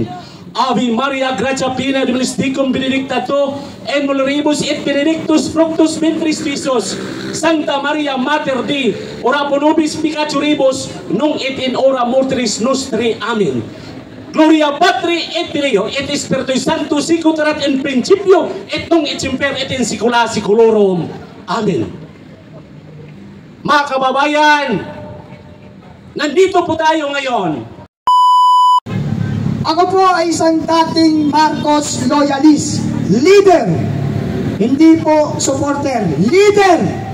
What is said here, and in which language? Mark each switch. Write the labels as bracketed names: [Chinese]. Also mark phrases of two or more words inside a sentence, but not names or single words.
[Latin] Ave Maria, gratia plena, Dominus tecum, benedicta tu in mulieribus et benedictus fructus ventris tuus. Sancta Maria Mater Dei, ora pro nobis peccatoribus, nunc et in hora mortis nostri. Amen. Gloria Patri et Filio et Spiritui Sancto sicut erat in principio et nunc et semper et in saecula saeculorum. Amen. [Filipino] Mga kababayan, nandito po tayo ngayon. Ako po ay isang dating Marcos loyalist, leader, hindi po supporter, leader.